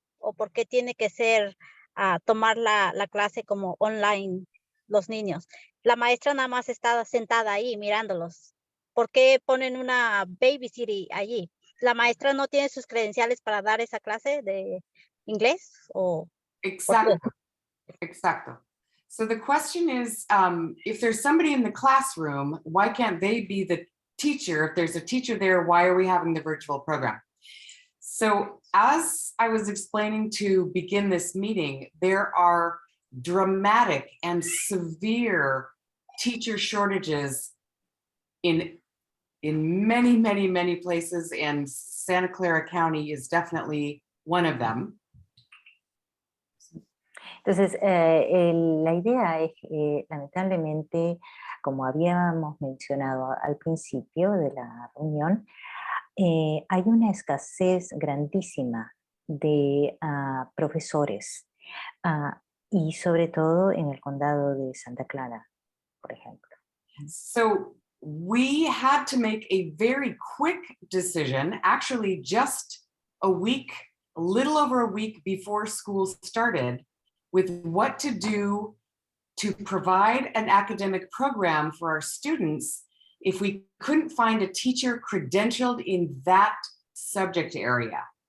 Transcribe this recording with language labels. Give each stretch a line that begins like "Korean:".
Spanish: ¿O por qué tiene que ser tomar la clase como online los niños? La maestra nada más está sentada ahí mirándolos. ¿Por qué ponen una babysitter allí? ¿La maestra no tiene sus credenciales para dar esa clase de inglés? ¿O Exacto. Exacto.
English: So the question is, if there's somebody in the classroom, why can't they be the teacher? If there's a teacher there, why are we having the virtual program? So as I was explaining to begin this meeting, there are dramatic and severe teacher shortages in many, many, many places, and Santa Clara County is definitely one of them.
Spanish: Entonces, la idea es que lamentablemente, como habíamos mencionado al principio de la reunión, hay una escasez grandísima de profesores, y sobre todo en el condado de Santa Clara, por ejemplo.
English: So we had to make a very quick decision, actually just a little over a week before school started, with what to do to provide an academic program for our students if we couldn't find a teacher credentialed in that subject area.